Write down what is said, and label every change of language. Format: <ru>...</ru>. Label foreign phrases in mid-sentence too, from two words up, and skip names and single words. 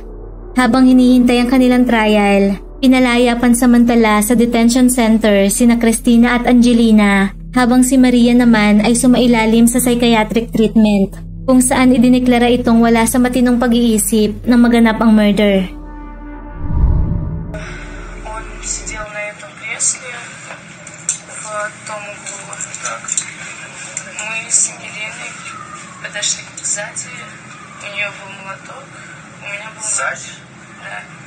<tl>Habang hinihintay ang kanilang trial, pinalaya pansamantala sa</tl> <en>detention center</en> <tl>sina Cristina at Angelina, habang si Maria naman ay sumailalim sa</tl> <en>psychiatric treatment,</en> <tl>kung saan idineklara itong wala sa matinong pag-iisip nang maganap ang murder.</tl> <ru>Он сидел на этом кресле в том углу. Мы с Ангелиной подошли сзади, у нее был молоток, у меня был нож. Да.</ru>